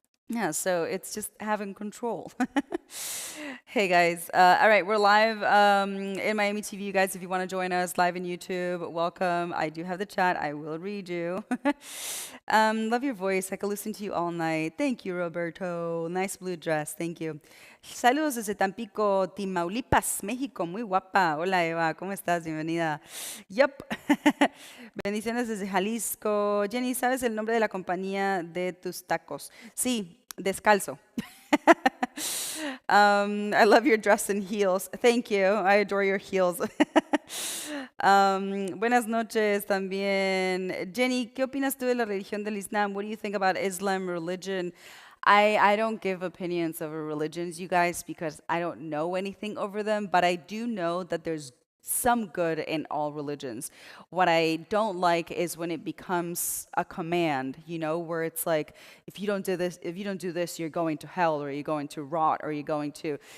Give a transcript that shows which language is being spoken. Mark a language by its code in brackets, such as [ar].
[en] Yeah, so it's just having control. Hey guys, all right, we're live in Miami TV. You guys, if you want to join us live in YouTube, welcome. I do have the chat. I will read you. Love your voice. I could listen to you all night. Thank you, Roberto. Nice blue dress. Thank you. [es] Saludos desde Tampico, Tamaulipas, México. Muy guapa. Hola, Eva. ¿Cómo estás? Bienvenida. Yup. Bendiciones desde Jalisco. Jenny, ¿sabes el nombre de la compañía de tus tacos? Sí, Descalzo. [en] I love your dress and heels. Thank you. I adore your heels. [es] Buenas noches también. Jenny, ¿qué opinas tú de la religión del Islam? [en] What do you think about Islam religion? I don't give opinions over religions, you guys, because I don't know anything over them, but I do know that there's some good in all religions. What I don't like is when it becomes a command, where it's like, if you don't do this, you're going to hell, or you're going to rot, or you're going to.